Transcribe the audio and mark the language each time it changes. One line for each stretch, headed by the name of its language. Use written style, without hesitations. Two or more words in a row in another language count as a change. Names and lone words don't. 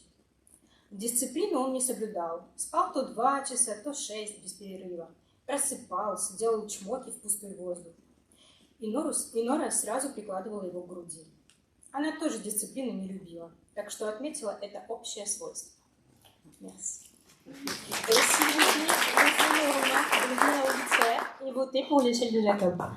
Russian: Дисциплину он не соблюдал. Спал то 2 часа, то 6 без перерыва. Просыпался, делал чмоки в пустой воздух. И Нора сразу прикладывала его к груди. Она тоже дисциплину не любила, так что отметила это общее свойство.
French: Merci. Et si vous voulez rejoindre le roman, devenir auditeur et voter pour l'échelle de Jacob.